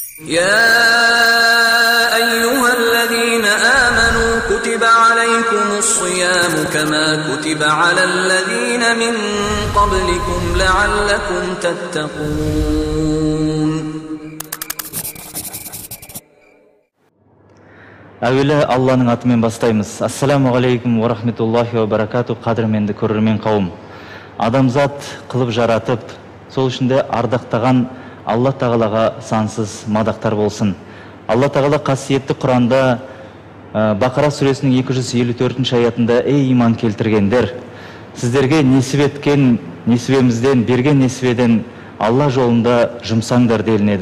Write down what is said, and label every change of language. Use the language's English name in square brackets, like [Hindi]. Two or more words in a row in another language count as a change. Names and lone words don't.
[Arabic] يا أيها الذين آمنوا كتب عليكم الصيام كما كتب على الذين من قبلكم لعلكم تتقون. [Kazakh] Әуелі Алланың атымен бастаймыз. [Arabic] السلام عليكم ورحمة الله وبركاته. [Kazakh] Қадірменді көрермен қауым. Адамзат қылып жаратып, сол ішінде ардақтаған Алла Тағалаға сансыз мадақтар болсын. Алла Тағала қасиетті Құранда Бақара сүресінің 254 аятында: "Ей иман келтіргендер, сіздерге несіп еткен несібемізден, берген несібеден Алла жолында жұмсаңдар" делінеді.